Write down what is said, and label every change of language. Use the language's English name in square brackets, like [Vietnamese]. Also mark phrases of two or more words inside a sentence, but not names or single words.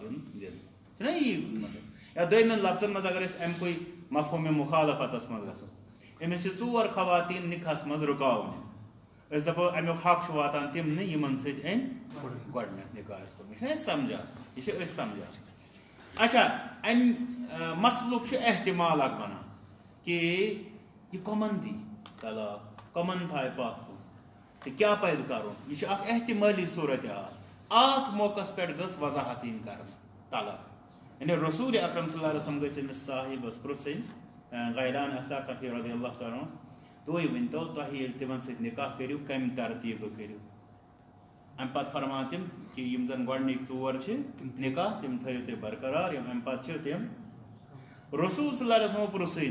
[Kashmiri] یُن دِنہٕ چھُنا یی مطلب یا دوٚیمٮ۪ن لفظن منٛز اگر أسۍ امکُے مفہوٗمِ مُخالفتس منٛز گژھو أمِس چھِ ژور خواتیٖن نکاحس منٛز رُکاونہِ أسۍ دپو امیُک حق چھُ واتان تمنٕے یِمن سۭتۍ أمۍ گۄڈنیتھ نکاح آسہِ کوٚرمُت یہِ چھِنا أسۍ سمجھان یہِ چھِ أسۍ سمجھان اچھا امہِ مسلُک چھُ احتمال اکھ بنان کہ یہ کمن دی طلاق کمن تھایہِ پتھ کُن تہٕ کیٛاہ پزِ کرُن یہ چھُ اکھ احتمٲلی صوٗرت حال اتھ موقعس پٮ۪ٹھ گٔژھ وضاحت یِنۍ کرنہٕ طلاق یعنی رسول اکرم [Arabic] صلی اللہ علیہ وسلم [Kashmiri] گٔژھۍ أمِس صاحبس پرٛژھٕنۍ غیلان اثاقفی [Arabic] رضی اللہ تعالیٰ [Kashmiri] تُہۍ ؤنۍتو تۄہہِ ییٚلہِ تِمن سۭتۍ نکاح کٔرِو کمہِ ترتیٖبہٕ کٔرِو امہِ پتہٕ فرمان تِم کہ یِم زن گۄڈنِکۍ ژور چھِ نکاح تِم تھٲیِو تُہۍ برقرار یِم امہِ پتہٕ چھِ تِم رسول [Arabic] صلی اللہ علیہ وسلم [Kashmiri] پرٛژھٕے